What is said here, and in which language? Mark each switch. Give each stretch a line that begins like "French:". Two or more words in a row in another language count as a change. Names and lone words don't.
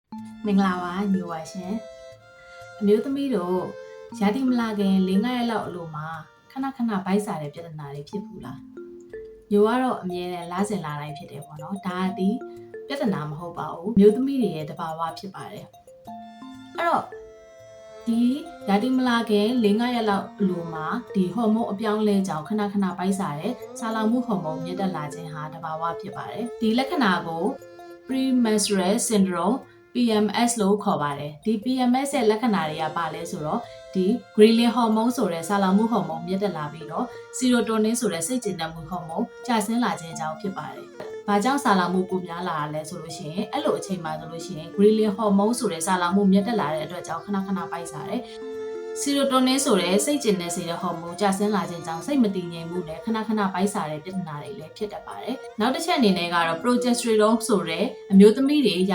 Burmese: မင်္ဂလာပါညိုပါရှင်အမျိုးသမီးတို့ရာသီမလာခင်၄-၅ ရက်လောက်အလိုမှာခဏခဏဗိုက်စာတဲ့ပြဿနာတွေဖြစ်ဘူးလားညိုကတော့အမြဲတမ်းလားစင်လာတိုင်းဖြစ်တယ်ပေါ့နော်ဒါကဒီပြဿနာမဟုတ်ပါဘူးအမျိုးသမီးတွေ ရဲ့တဘာဝဖြစ်ပါတယ်အဲ့တော့ဒီရာသီမလာခင်၄-၅ ရက်လောက်အလိုမှာဒီဟော်မုန်းအပြောင်းလဲကြောင့်ခဏခဏဗိုက်စာတဲ့ဆာလောင်မှုဟော်မုန်းမြင့်တက်လာခြင်းဟာတဘာဝဖြစ် ပါတယ်ဒီလက္ခဏာကို
English: premenstrual syndrome PMS
Burmese: လို့ခေါ်ပါတယ်ဒီ PMS ရဲ့လက္ခဏာတွေကဘာလဲဆိုတော့ဒီ
English: ghrelin hormone
Burmese: ဆိုတဲ့ဆာလောင်မှုဟော်မုန်းမြင့်တက်လာ ပြီးတော့ serotonin ဆိုတဲ့စိတ်ကြည်နက်မှုဟော်မုန်းကျဆင်းလာခြင်းကြောင့်ဖြစ်ပါတယ်။ဘာကြောင့်ဆာလောင်မှုပိုများလာလဲဆိုလို့ရှိရင်အဲ့လိုအချိန်မှဆိုလို့ရှိရင်
English: ghrelin hormone
Burmese: ဆိုတဲ့ဆာလောင်မှုမြင့်တက်လာတဲ့အတွက်ကြောင့်ခဏခဏပိုက်စားတယ်။ serotonin ဆိုတဲ့စိတ်ကြည်နက်စေတဲ့ဟော်မုန်းကျဆင်းလာခြင်းကြောင့်စိတ်မတည်ငြိမ်မှုနဲ့ခဏခဏပိုက်စားတဲ့ပြဿနာတွေလည်းဖြစ်တတ်ပါတယ်။နောက်တစ်ချက်အနေနဲ့ကတော့ progesterone ဆိုတဲ့အမျိုးသမီးတွေရာ